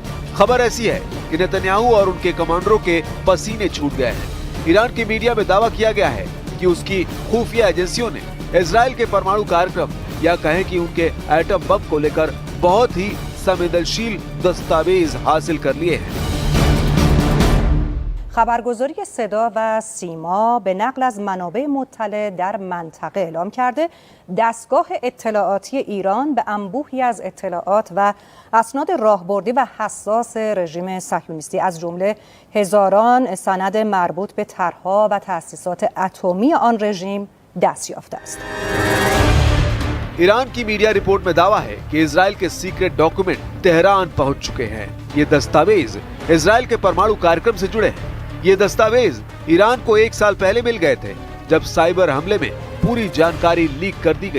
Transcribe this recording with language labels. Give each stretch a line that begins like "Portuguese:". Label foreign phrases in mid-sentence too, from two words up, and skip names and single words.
Hindi: खबर ऐसी है कि नेतन्याहू और उनके कमांडरों के पसीने छूट गए हैं। ईरान की मीडिया में दावा किया गया है कि उसकी खुफिया एजेंसियों ने इजराइल के परमाणु कार्यक्रम या कहें कि उनके एटम बम को लेकर बहुत ही संवेदनशील दस्तावेज हासिल कर लिए हैं।
Persian: خبرگزاری صدا و سیما به نقل از منابع مطلع در منطقه اعلام کرده دستگاه اطلاعاتی ایران به انبوهی از اطلاعات و اسناد راهبردی و حساس رژیم صهیونیستی از جمله هزاران سند مربوط به طرح‌ها و تأسیسات اتمی آن رژیم دست یافته است.
Hindi: ईरान की मीडिया रिपोर्ट में दावा है कि इजराइल के
English: secret document
Hindi: तेहरान पहुंच चुके हैं। ये दस्तावेज इजराइल के परमाणु कार्यक्रम से जुड़े हैं। ये दस्तावेज ईरान को 1 साल पहले मिल गए थे, जब साइबर हमले में पूरी जानकारी लीक कर दी गई।